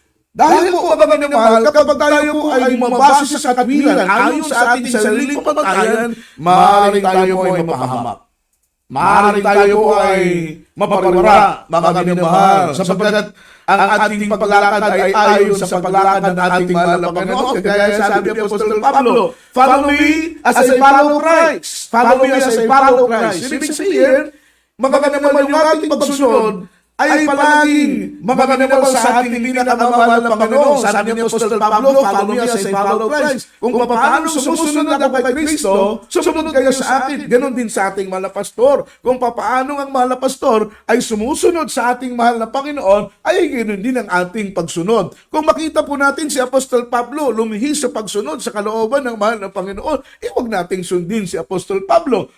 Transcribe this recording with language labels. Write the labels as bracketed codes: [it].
[tl] Dahil po, mga minamahal, kapag tayo po ay bumabase sa katwiran ayon sa ating sariling pamantayan, maaaring tayo po ay mapahamak. Maaaring tayo po ay mapariwara, mga minamahal, sapagkat ang ating paglalakad ay ayon sa paglakad ng ating mahal na Panginoon. Kaya sabi ni Apostol Pablo, [en] follow me as I follow Christ. Follow me as I follow Christ. [tl] Ibig sabihin, mga minamahal, yung ating pagsunod ay palaging mga minamahal sa ating pinakamamahal na Panginoon. Sabi ni Apostol Pablo, [en] follow me as I follow Christ. [tl] Kung paano sumusunod ako kay Kristo, sumunod kayo sa akin. Ganon din sa ating mahal na pastor. Kung paano ang mahal na pastor ay sumusunod sa ating mahal na Panginoon, ay ganon din ang ating pagsunod. Kung makita po natin si Apostol Pablo lumihis sa pagsunod sa kalooban ng mahal na Panginoon, huwag nating sundin si Apostol Pablo.